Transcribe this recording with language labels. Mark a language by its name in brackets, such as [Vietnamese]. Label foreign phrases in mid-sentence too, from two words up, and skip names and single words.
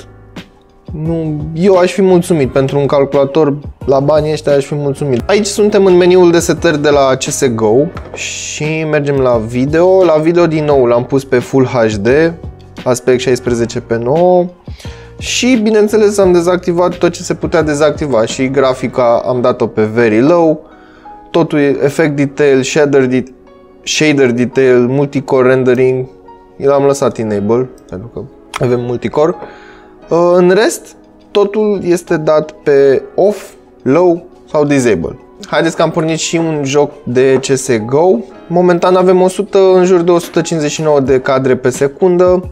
[Romanian] Eu aș fi mulțumit pentru un calculator la banii ăștia, aș fi mulțumit. Aici suntem în meniul de setări de la CSGO și mergem la video. La video din nou l-am pus pe Full HD, aspect 16:9 și bineînțeles am dezactivat tot ce se putea dezactiva și grafica am dat-o pe [English] Very Low, [Romanian] totul [English] Effect Detail, Shader Detail, Multicore Rendering, [Romanian] l-am lăsat Enable pentru că avem multicore. În rest, totul este dat pe Off, Low sau Disable. Haideți că am pornit și un joc de CSGO. Momentan avem în jur de 159 de cadre pe secundă.